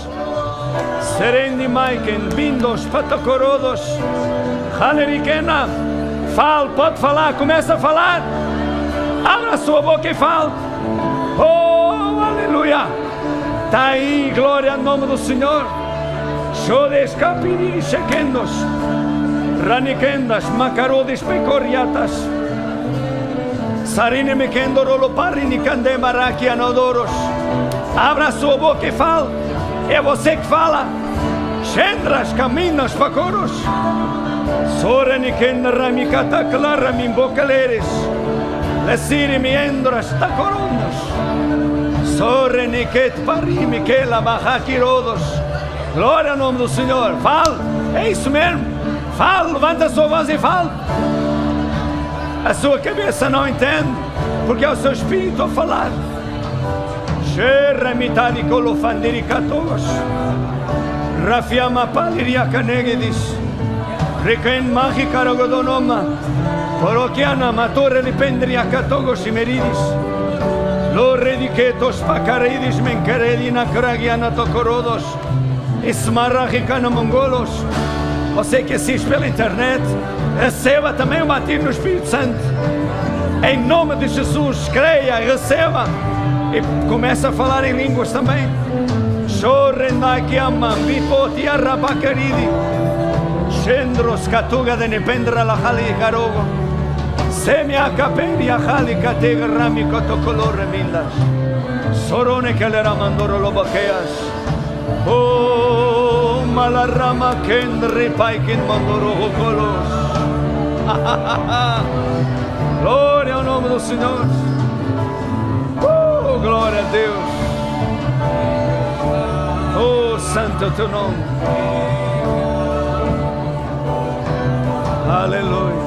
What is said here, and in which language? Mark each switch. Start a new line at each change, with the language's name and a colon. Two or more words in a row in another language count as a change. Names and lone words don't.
Portuguese: Serendi Maiken, Bindos, Patacorodos, Halerikena. Fale, pode falar, começa a falar. Abra a sua boca e fale. Oh, aleluia. Está aí, glória ao nome do Senhor. Shodes capiri shekendos, ranikendas, macarodes pecoriatas. Sarine mekendo rolo parrini cande maraki anodoros. Abra a sua boca e fale. É você que fala. Shendras caminhos pacoros. Soreni ken ramicata clara min bocaleres. Lesiri miendras tacorondos. Soreni ket parimi que la bahaki rodos. Glória ao nome do Senhor. Fale. É isso mesmo. Fale. Levanta a sua voz e fale. A sua cabeça não entende, porque é o seu espírito a falar. Xerremitari colofandiricatogos. Rafiama paliriacanegedis. Riquen magicaragodonoma. Poroquiana matore lipendriacatogos imeridis. Lorediquetos pacaridis menqueredina cragiana tocorodos. Esmarragicana mongolos. Você que assiste pela internet, receba também o batismo no Espírito Santo. Em nome de Jesus, creia, receba. E começa a falar em línguas também. Chorrendakiama, Bipoti Arrabacaridi. Shendros Catuga de Nependra la Hali Garogo. Semia Caperi Hali Catega Rami Cotocolor Remindas. Sorone que le ramandoro loboqueas. Oh, malarama kendri paikin mandoro colos. Glória ao nome do Senhor. Glória a Deus. Oh, santo é o teu nome. Aleluia.